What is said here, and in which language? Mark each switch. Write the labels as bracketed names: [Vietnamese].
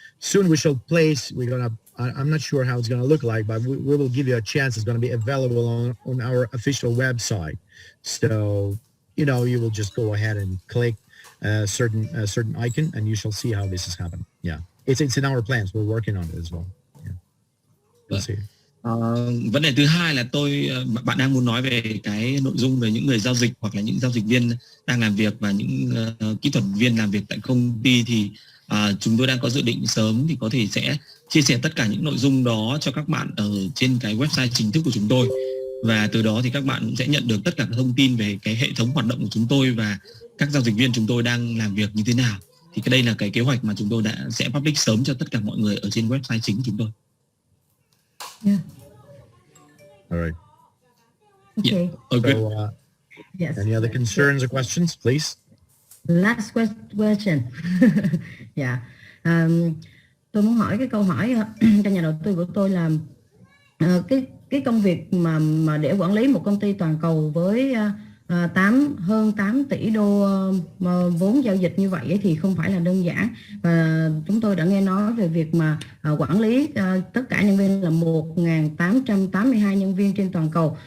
[English] Soon we shall place, I'm not sure how it's going to look like, but we will give you a chance. It's going to be available on our official website. So, you will just go ahead and click a certain icon and you shall see how this is happening. Yeah. It's in our plans. We're working on it as well. Yeah. We'll see. [Vietnamese] Vấn đề thứ hai là bạn đang muốn nói về cái nội dung về những người giao dịch hoặc là những giao dịch viên đang làm việc và những kỹ thuật viên làm việc tại công ty, thì chúng tôi đang có dự định sớm thì có thể sẽ chia sẻ tất cả những nội dung đó cho các bạn ở trên cái website chính thức của chúng tôi, và từ đó thì các bạn cũng sẽ nhận được tất cả các thông tin về cái hệ thống hoạt động của chúng tôi và các giao dịch viên chúng tôi đang làm việc như thế nào. Thì cái đây là cái kế hoạch mà chúng tôi sẽ public sớm cho tất cả mọi người ở trên website chính của chúng tôi. [English] Yeah. All right. Okay. Yeah. Okay. So, yes. Any other concerns or questions, please? Last question. Yeah. [Vietnamese] Tôi muốn hỏi cái câu hỏi cho nhà đầu tư của tôi là cái công việc mà để quản lý một công ty toàn cầu với hơn 8 tỷ đô vốn giao dịch như vậy ấy thì không phải là đơn giản, và chúng tôi đã nghe nói về việc mà quản lý tất cả nhân viên là 1.882 nhân viên trên toàn cầu.